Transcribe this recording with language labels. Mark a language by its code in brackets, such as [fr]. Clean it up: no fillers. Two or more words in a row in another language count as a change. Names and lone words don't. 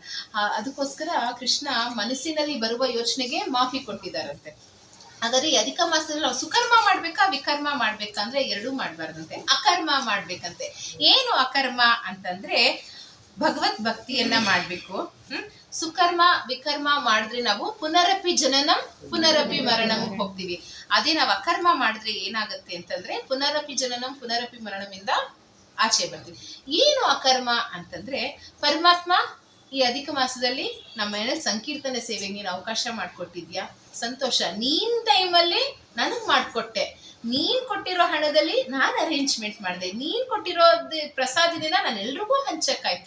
[kn] ಅದಕ್ಕೋಸ್ಕರ ಕೃಷ್ಣ ಮನಸ್ಸಿನಲ್ಲಿ ಬರುವ ಯೋಚನೆಗೆ ಮಾಫಿ ಕೊಟ್ಟಿದ್ದಾರಂತೆ. ಹಾಗಾದ್ರೆ ಅಧಿಕ ಮಾಸದಲ್ಲಿ ನಾವು ಸುಕರ್ಮ ಮಾಡ್ಬೇಕಾ ವಿಕರ್ಮ ಮಾಡ್ಬೇಕಾ ಅಂದ್ರೆ ಎರಡೂ ಮಾಡ್ಬಾರ್ದಂತೆ, ಅಕರ್ಮ ಮಾಡ್ಬೇಕಂತೆ. ಏನು ಅಕರ್ಮ ಅಂತಂದ್ರೆ ಭಗವತ್ ಭಕ್ತಿಯನ್ನ ಮಾಡ್ಬೇಕು. ಸುಕರ್ಮ ವಿಕರ್ಮ ಮಾಡಿದ್ರೆ ನಾವು [sa] ಪುನರಪಿ ಜನನಂ ಪುನರಪಿ ಮರಣಂ [kn] ಹೋಗ್ತೀವಿ. ಅದೇ ನಾವು ಅಕರ್ಮ ಮಾಡಿದ್ರೆ ಏನಾಗುತ್ತೆ ಅಂತಂದ್ರೆ [sa] ಪುನರಪಿ ಜನನಂ ಪುನರಪಿ ಮರಣಮಿಂದ [kn] ಆಚೆ ಬರ್ತೀವಿ. ಏನು ಅಕರ್ಮ ಅಂತಂದ್ರೆ, ಪರಮಾತ್ಮ ಈ ಅಧಿಕ ಮಾಸದಲ್ಲಿ ನಮ್ಮ ಮನೇಲಿ ಸಂಕೀರ್ತನೆ ಸೇವೆಗೆ ನೀನು ಅವಕಾಶ ಮಾಡ್ಕೊಟ್ಟಿದ್ಯಾ, ಸಂತೋಷ. ನೀನ್ ಟೈಮಲ್ಲಿ ನನಗ್ ಮಾಡ್ಕೊಟ್ಟೆ, ನೀನ್ ಕೊಟ್ಟಿರೋ ಹಣದಲ್ಲಿ ನಾನು ಅರೇಂಜ್ಮೆಂಟ್ ಮಾಡಿದೆ, ನೀನ್ ಕೊಟ್ಟಿರೋ ಪ್ರಸಾದದಿಂದ ನಾನು ಎಲ್ರಿಗೂ ಹಂಚಕ್ಕಾಯ್ತು.